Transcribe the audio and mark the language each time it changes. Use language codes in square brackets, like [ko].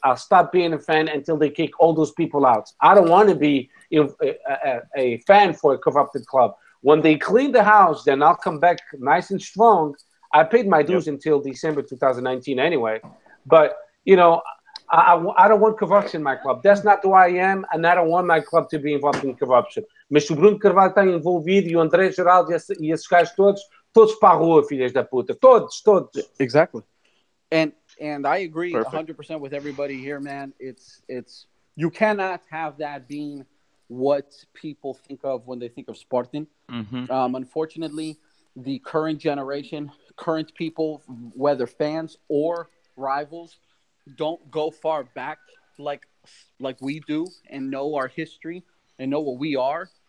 [en] I'll stop being a fan until they kick all those people out. I don't want to be a fan for a corrupted club. When they clean the house, then I'll come back nice and strong. I paid my dues until December 2019 anyway. But, you know, I don't want corruption in my club. That's not who I am, and I don't want my club to be involved in corruption. [pt] Mas se o Bruno Carvalho está envolvido e o André Geraldo e esses gajos todos para a rua, filhas da puta. Todos. [en] Exactly. And I agree 100% with everybody here, man. It's you cannot have that being what people think of when they think of Sporting. Mm-hmm. Unfortunately, the current generation, current people, whether fans or rivals, don't go far back like we do and know our history and know what we are.